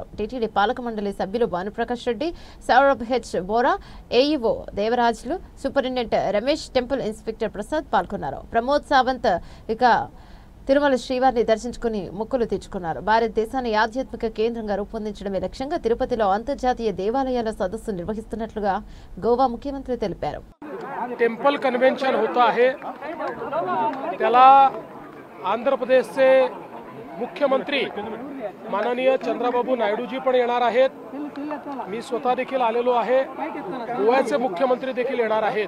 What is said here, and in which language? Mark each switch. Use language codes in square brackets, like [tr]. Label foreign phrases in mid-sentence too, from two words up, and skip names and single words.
[te] టీటీడీ పాలక మండలి సభ్యులు భానుప్రకాష్ రెడ్డి, సౌరభ్ హెచ్ బోరా, ఏఈఓ దేవరాజులు, సూపరింటెండెంట్ రమేష్, [en] temple inspector [te] ప్రసాద్ పాల్గొన్నారు. ప్రమోద్ సావంత్ ఇక తిరుమల శ్రీవారిని దర్శించుకుని మొక్కులు తీర్చుకున్నారు. భారతదేశాన్ని ఆధ్యాత్మిక కేంద్రంగా రూపొందించడమే లక్ష్యంగా తిరుపతిలో అంతర్జాతీయ దేవాలయాల సదస్సు నిర్వహిస్తున్నట్లుగా గోవా ముఖ్యమంత్రి తెలిపారు. [en] temple convention [hi] होता है [mr] त्याला आंध्र प्रदेशचे मुख्यमंत्री माननीय चंद्रबाबू नायडूजी पण येणार आहेत. मी स्वतः देखील आलेलो आहे. गोव्याचे मुख्यमंत्री देखील येणार आहेत.